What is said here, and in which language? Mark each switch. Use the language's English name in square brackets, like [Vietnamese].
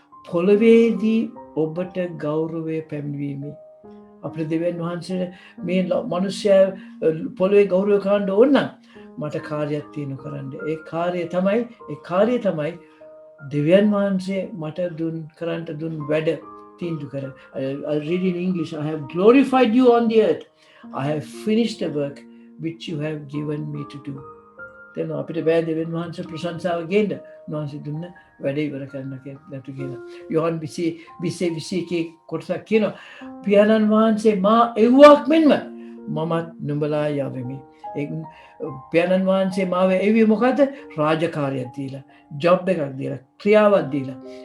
[Sinhala] පොළවේදී ඔබට ගෞරවය පැමිණීමේ අපේ දෙවියන් වහන්සේ මේ මිනිස්යා පොළවේ ගෞරව කරන්න ඕන නම් මට කාර්යයක් තියෙන කරන්න. ඒ කාර්යය තමයි දෙවියන් වහන්සේ මට කරන්න දුන් වැඩ තීන්දුව කර. [English] I'll read in English. I have glorified you on the earth. I have finished the work which you have given me to do. [Sinhala] Then අපිට බෑ දෙවියන් වහන්සේ ප්‍රශංසාව ගේන්න. උන්වහන්සේ දුන්න වැඩේ ඉවර කරන්න නැතු කියලා. යොහන් 20:21 කොටසක් කියනවා පියාණන් වහන්සේ මා එව්වක් මෙන්ම මමත් නුඹලා යවෙමි. ඒ පියාණන් වහන්සේ මාව එව්වේ මොකද? රාජකාරියක් දීලා, ජොබ් එකක් දීලා, ක්‍රියාවක් දීලා.